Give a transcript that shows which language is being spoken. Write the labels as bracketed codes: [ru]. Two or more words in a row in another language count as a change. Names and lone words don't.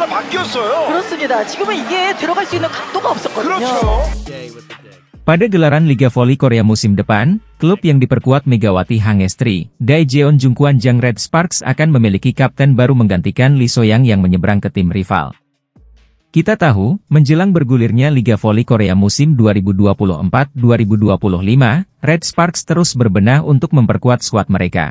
[ko] 넘겼어요. 그렇습니다. 지금은 이게 들어갈 수 있는 각도가 없었거든요. 그렇죠. [id] Pada gelaran Liga Voli Korea musim depan, klub yang diperkuat Megawati Hangestri, Daejeon Jungkwanjang Red Sparks akan memiliki kapten baru menggantikan Lee Soyang yang menyeberang ke tim rival. Kita tahu, menjelang bergulirnya Liga Voli Korea musim 2024-2025, Red Sparks terus berbenah untuk memperkuat skuad mereka.